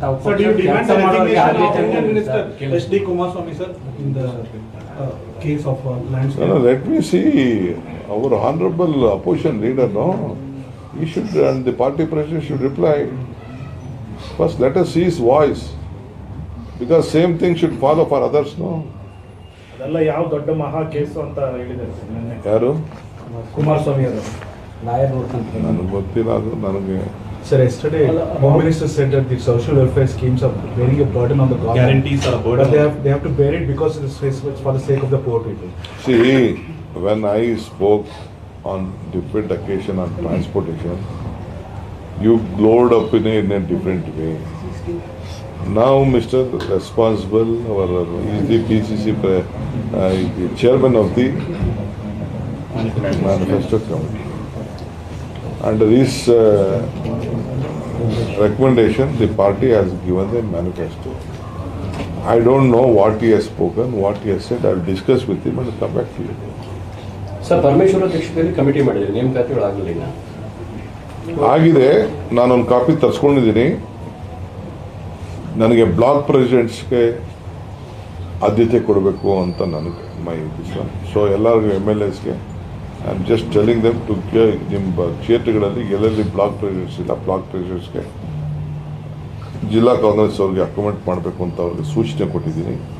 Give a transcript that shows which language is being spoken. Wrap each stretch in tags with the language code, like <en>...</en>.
<en>So do you demand the resignation of Indian Minister SD Kumaraswamy sir in the case of landslide? No, let me see our honorable opposition leader. No, he should, and the party president should reply. First, let us see his voice, because same thing should follow for others. No.</en> <kn>ಅದೆಲ್ಲ ಯಾವ ದೊಡ್ಡ ಮಹಾ case ಅಂತ ಹೇಳಿದ್ದಾರೆ sir ನಿನ್ನೆ ಯಾರು? ಕುಮಾರಸ್ವಾಮಿ ಅವರು. Lawyer ನೋಡ್ಕೊಂತಾರೆ. ನನಗೆ ಗೊತ್ತಿಲ್ಲ ಅದು. ನನಗೆ</kn> <en>Sir, yesterday, Home Minister said that the social welfare schemes are bearing a burden on the government. Guarantees are a burden. But they have to bear it because it's for the sake of the poor people. See, when I spoke on different occasion on transportation, you glowed up in a different way. Now, Mr. Responsible, he is the PCC the chairman of the Manifesto Committee. Under this recommendation, the party has given the manifesto. I don't know what he has spoken, what he has said. I will discuss with him and come back to you.</en> <kn>Sir, Parameshwara ಅಧ್ಯಕ್ಷತೆಯಲ್ಲಿ committee ಮಾಡಿದ್ರೆ ನೇಮಕಾತಿಗಳು ಆಗಲಿಲ್ಲ. ಆಗಿದೆ. ನಾನೊಂದು copy ತರಿಸ್ಕೊಂಡಿದ್ದೀನಿ. ನನಗೆ block ಪ್ರೆಸಿಡೆಂಟ್ಸ್ಗೆ ಆದ್ಯತೆ ಕೊಡಬೇಕು ಅಂತ ನನಗೆ ಮೈ ವಿಶ್ವಾಸ. ಸೊ ಎಲ್ಲರಿಗೂ MLAsಗೆ</kn> <en>I am just telling them to</en> <kn>ನಿಮ್ಮ ಕ್ಷೇತ್ರಗಳಲ್ಲಿ ಎಲ್ಲೆಲ್ಲಿ ಬ್ಲಾಕ್ ಪ್ರೆಸಿಡೆಂಟ್ಸ್ ಇಲ್ಲ, ಬ್ಲಾಕ್ ಪ್ರೆಸಿಡೆಂಟ್ಸ್ಗೆ ಜಿಲ್ಲಾ ಕಾಂಗ್ರೆಸ್ ಅವ್ರಿಗೆ ಅಕಮೆಂಟ್ ಮಾಡಬೇಕು ಅಂತ ಅವ್ರಿಗೆ ಸೂಚನೆ ಕೊಟ್ಟಿದ್ದೀನಿ.</kn>